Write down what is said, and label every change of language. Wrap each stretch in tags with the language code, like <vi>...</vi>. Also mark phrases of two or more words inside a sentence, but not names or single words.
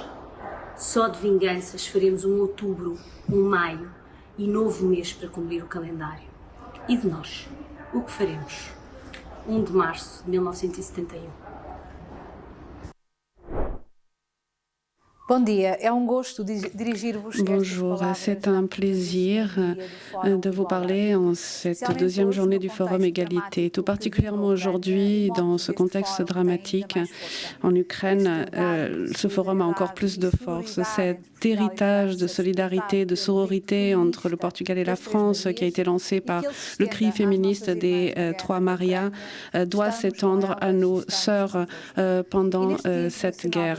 <pt>Só de vinganças faremos um outubro, um maio e novo mês para cumprir o calendário. E de nós, o que faremos? 1 de março de 1971. Bom dia, é gosto dirigir-vos.</pt> <fr>Bonjour, c'est un plaisir de vous parler en cette deuxième journée du Forum Égalité, tout particulièrement aujourd'hui dans ce contexte dramatique en Ukraine. Ce forum a encore plus de force. Cet héritage de solidarité, de sororité entre le Portugal et la France qui a été lancé par le cri féministe des 3 Marias doit s'étendre à nos sœurs pendant cette guerre.</fr>